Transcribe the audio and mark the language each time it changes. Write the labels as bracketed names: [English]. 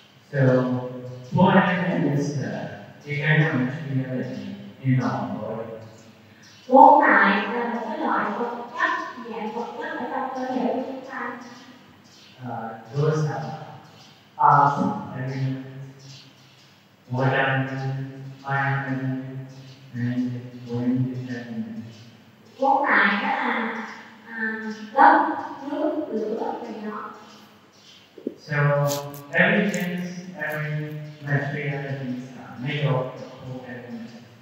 [English] so, four elements is the kind of materiality in our body. [Vietnamese] Bốn loại là một cái loại vật chất, dạng vật chất ở trong cơ thể của chúng ta. [English] Those are earth elements, water elements, fire elements, and wind elements. [Vietnamese] Bốn loại đó là đất, nước, lửa, và gió. [English] So, everything, every materiality is made of four elements.